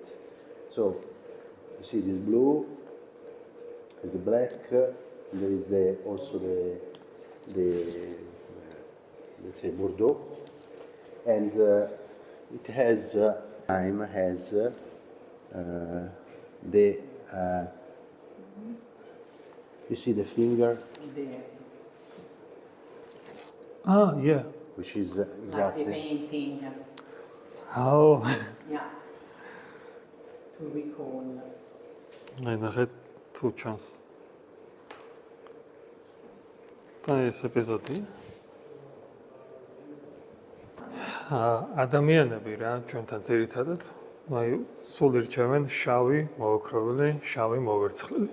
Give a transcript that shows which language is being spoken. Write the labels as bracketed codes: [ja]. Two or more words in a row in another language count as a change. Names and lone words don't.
[en] So you see this blue, there's the black, there is also the let's say Bordeaux, and it has the you see the finger, Yeah. which is The exactly painting, Oh. yeah, to recall. [ka] აი ნახეთ თუ ჩანს. და ეს ეპიზოდი. ადამიანები რა ჩვენთან ძირითადად აი სულ ირჩევენ შავი, მოოქროვილი, შავი, მოვერცხლილი.